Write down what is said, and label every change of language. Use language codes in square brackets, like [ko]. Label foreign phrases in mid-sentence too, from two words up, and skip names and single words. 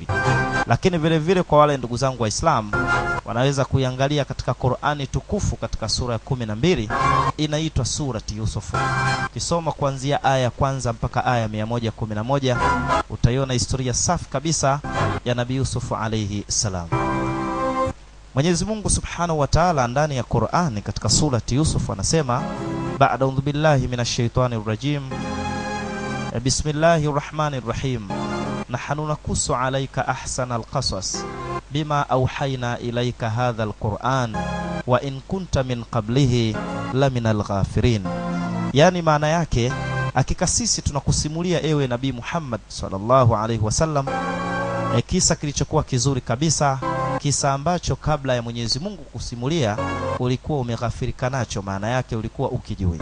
[sw] Lakini vile vile kwa wale ndugu zangu wa Islam wanaweza kuiangalia katika Qur'ani tukufu katika sura ya 12 inaitwa Surati Yusufu. Ukisoma kuanzia aya ya kwanza mpaka aya 111 utaiona historia safi kabisa ya Nabii Yusuf [ar] عليه السلام. [sw] Mwenyezi Mungu [ar] سبحانه وتعالى [sw] ndani ya Qur'ani katika Surati Yusuf anasema, [ar] بعد أعوذ بالله من الشيطان الرجيم بسم الله الرحمن الرحيم نحن نقص عليك أحسن القصص بما أوحينا إليك هذا القرآن وإن كنت من قبله لمن الغافلين. [sw] Yani maana yake, hakika sisi tunakusimulia ewe Nabii Muhammad [ar] صلى الله عليه وسلم [sw] kisa kilichokuwa kizuri kabisa, kisa ambacho kabla ya Mwenyezi Mungu kusimulia ulikuwa umeghafirika nacho, maana yake ulikuwa ukijui.